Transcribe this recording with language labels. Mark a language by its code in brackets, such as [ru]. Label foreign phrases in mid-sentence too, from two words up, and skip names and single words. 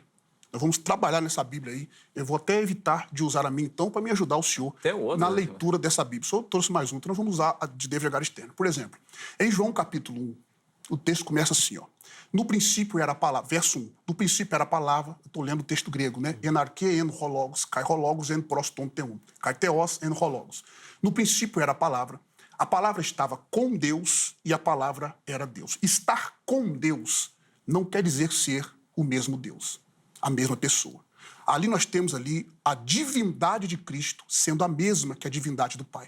[pt] Nós vamos trabalhar nessa Bíblia aí. Eu vou até evitar de usar a minha, então, para me ajudar o senhor na leitura dessa Bíblia. O senhor trouxe mais um, então nós vamos usar a de David H. Stern. Por exemplo, em João capítulo 1, o texto começa assim, ó. No princípio era a palavra, verso 1. No princípio era a palavra, eu estou lendo o texto grego, né? [el] Ἐν ἀρχῇ ἦν ὁ λόγος, καὶ ὁ λόγος ἦν πρὸς τὸν θεόν, καὶ θεὸς ἦν ὁ λόγος. [pt] No princípio era a palavra estava com Deus e a palavra era Deus. Estar com Deus não quer dizer ser o mesmo Deus, a mesma pessoa. Ali nós temos a divindade de Cristo sendo a mesma que a divindade do Pai.